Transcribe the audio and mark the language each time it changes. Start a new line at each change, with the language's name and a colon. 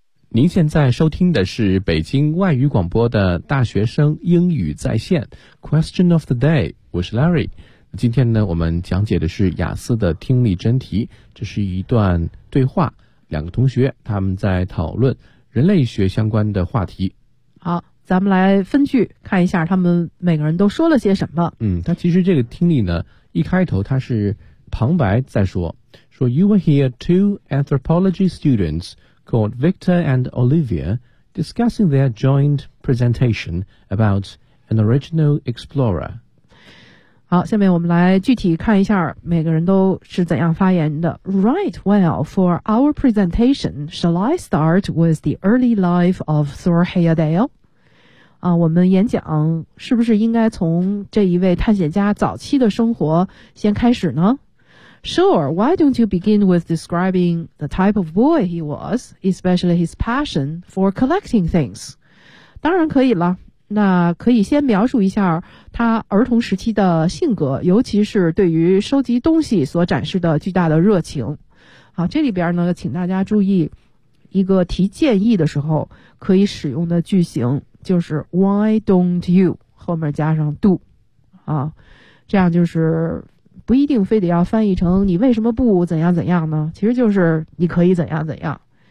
Chinese: 您现在收听的是北京外语广播的大学生英语在线 Question of the day， 我是 Larry。今天呢我们讲解的是雅思的听力真题，这是一段对话，两个同学他们在讨论人类学相关的话题。好，咱们来分句看一下他们每个人都说了些什么。嗯，他其实这个听力呢一开头他是旁白在说
English: You will hear two anthropology students called Victor and Olivia discussing their joint presentation about an original explorer.
Chinese: 好，下面我们来具体看一下每个人都是怎样发言的。
English: Right, well, for our presentation, shall I start with the early life of Thor Heyerdahl?
Chinese: 啊，我们演讲是不是应该从这一位探险家早期的生活先开始呢？
English: Sure, why don't you begin with describing the type of boy he was, especially his passion for collecting things?
Chinese: 当然可以了。那可以先描述一下他儿童时期的性格，尤其是对于收集东西所展示的巨大的热情。好，这里边呢请大家注意一个提建议的时候可以使用的句型，就是
English: why don't you
Chinese: 后面加上 do， 啊，这样就是不一定非得要翻译成你为什么不怎样怎样呢，其实就是你可以怎样怎样。